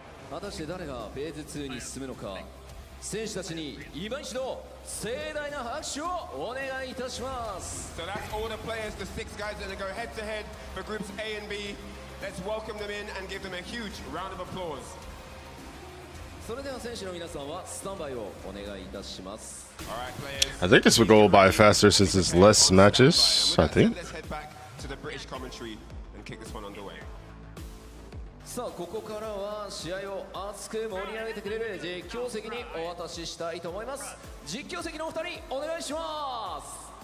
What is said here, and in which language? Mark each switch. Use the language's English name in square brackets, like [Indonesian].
[Japanese] 果たして誰がフェーズ2に進むのか。選手たちに今一度盛大な拍手をお願いいたします。 [English] So that's all the players, the 6 guys that are going to go head to head for groups A and B. Let's welcome them in and give them a huge round of applause. [Japanese] それでは選手の皆さんはスタンバイをお願いいたします。 [English] All right, players. I think this would go by faster since it's less matches. I think. Let's head back to the British commentary and kick this one underway. [Japanese] さあここからは試合を熱く盛り上げてくれる実況席にお渡ししたいと思います。実況席のお二人お願いします。